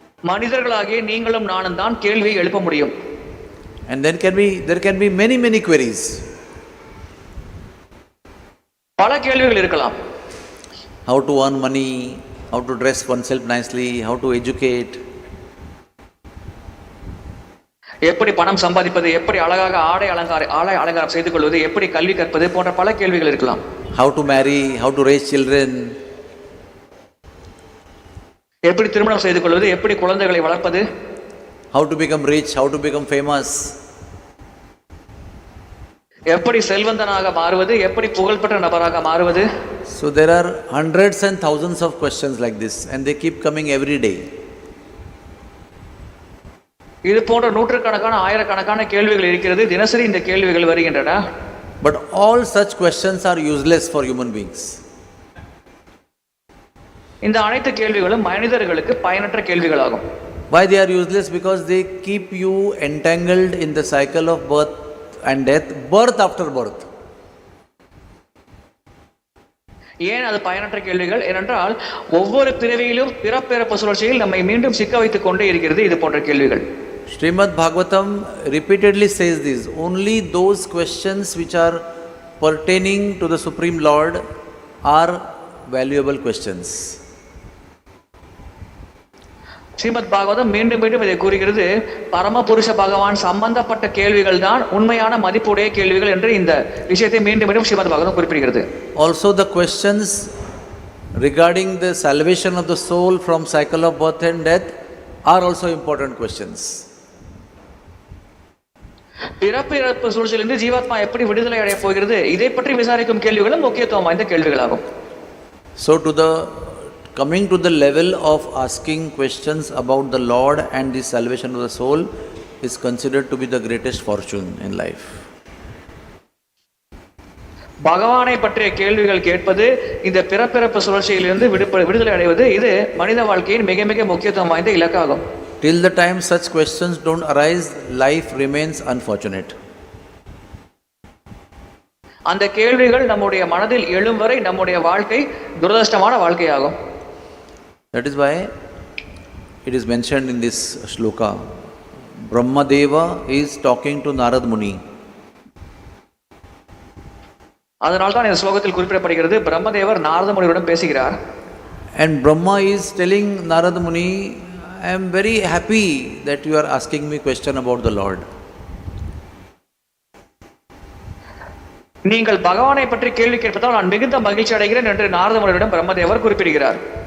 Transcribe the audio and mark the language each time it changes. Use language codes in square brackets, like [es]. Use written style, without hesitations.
[ta] மனிதர்களாகிய நீங்களும் நானும் தான் கேள்வியை எழுப்ப முடியும். [en] And then there can be many queries. [ta] பல கேள்விகள் இருக்கலாம். [en] How to earn money, how to dress oneself nicely, how to educate. [ta] எப்படி பணம் சம்பாதிப்பது, எப்படி அழகாக ஆடை அலங்காரம் செய்து கொள்வது, எப்படி கல்வி கற்பது போன்ற பல கேள்விகள் இருக்கலாம். [en] How to marry, how to raise children. [ta] எப்படி திருமணம் செய்து கொள்வது, எப்படி குழந்தைகளை வளர்ப்பது. [en] How to become rich, how to become famous. [ta] எப்படி செல்வந்தனாக மாறுவது, எப்படி புகழ்பெற்ற நபராக மாறுவது. [en] So there are hundreds and thousands of questions like this and they keep coming every day. [ta] இது போன்ற நூற்றுக்கணக்கான ஆயிரக்கணக்கான கேள்விகள் இருக்கிறது. தினசரி இந்த கேள்விகள் வருகின்றன. [en] But all such questions are useless for human beings. [ta] இந்த அனைத்து கேள்விகளும் மனிதர்களுக்கு பயனற்ற கேள்விகளாகும். [en] Why they are useless? Because they keep you entangled in the cycle of birth and death, birth after birth. [ta] ஏன் அது பயனற்ற கேள்விகள்? ஏனென்றால் ஒவ்வொரு பிறவியிலும் பிறப்பிறப்பு சுழற்சியில் நம்மை மீண்டும் சிக்க வைத்துக் கொண்டே இருக்கிறது இது போன்ற கேள்விகள். [en] Srimad Bhagavatam repeatedly says this, only those questions which are pertaining to the Supreme Lord are valuable questions. [ta] Srimad Bhagavatam மீண்டும் மீண்டும் இதை கூறுகிறது, பரமபுருஷ பகவான் சம்பந்தப்பட்ட கேள்விகள் தான் உண்மையான மதிப்புடைய கேள்விகள் என்று இந்த விஷயத்தை மீண்டும் மீண்டும் ஸ்ரீமத் பாகவதம் குறிப்பிடுகிறது. [en] Also the questions regarding the salvation of the soul from cycle of birth and death are also important questions. [ta] பிறப்பிறப்பு சூழ்ச்சியிலிருந்து ஜீவாத்மா எப்படி விடுதலை அடைய போகிறது, இதை பற்றி விசாரிக்கும் கேள்விகளும் முக்கியத்துவம் வாய்ந்த கேள்விகளாகும். [en] So coming to the level of asking questions about the Lord and the salvation of the soul is considered to be the greatest fortune in life. [ta] பகவானை பற்றிய கேள்விகள் கேட்பது, இந்த பிறப்பிறப்பு சுழற்சியிலிருந்து விடுதலை அடைவது, இது மனித வாழ்க்கையின் மிக மிக முக்கியத்துவம் வாய்ந்த இலக்காகும். [en] Till the time such questions don't arise, life remains unfortunate. [ta] அந்த கேள்விகள் நம்முடைய மனதில் எழும் வரை நம்முடைய வாழ்க்கை துரதிர்ஷ்டமான வாழ்க்கையாகும். [en] That is why it is mentioned in this shloka, Brahmadeva is talking to Narad Muni. [ta] அதனால் தான் இந்த ஸ்லோகத்தில் குறிப்பிடப்படுகிறது, பிரம்மதேவர் நாரத முனிவரிடம் பேசுகிறார். [en] And Brahma is telling Narad Muni, I am very happy that you are asking me question about the Lord. [ta] நீங்கள் பகவானை பற்றி கேள்வி கேட்பதால் நான் மிகுந்த மகிழ்ச்சி அடைகிறேன் என்று நாரத முனிவரிடம் பிரம்மதேவர் குறிப்பிடுகிறார்.